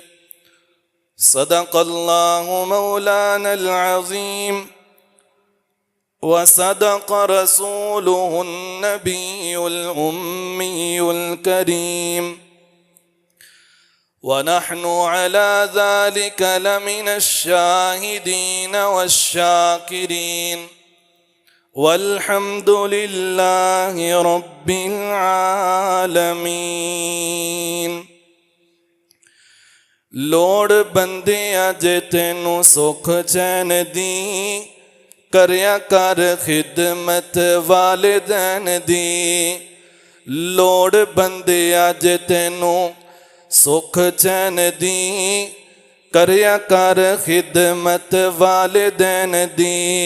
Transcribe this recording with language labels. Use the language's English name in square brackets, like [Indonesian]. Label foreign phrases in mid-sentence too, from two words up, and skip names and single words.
[Arabic] صدق الله مولانا العظيم وصدق رسوله النبي الأمي الكريم ونحن على ذلك لمن الشاهدين والشاكرين والحمد لله رب العالمين. [Punjabi] لوڑ بندیا جے تینوں سکھ چین دی کریا کر خدمت والدین دی. لوڑ بندیا جے تینوں سکھ چین دی کریا کر خدمت والدین دی.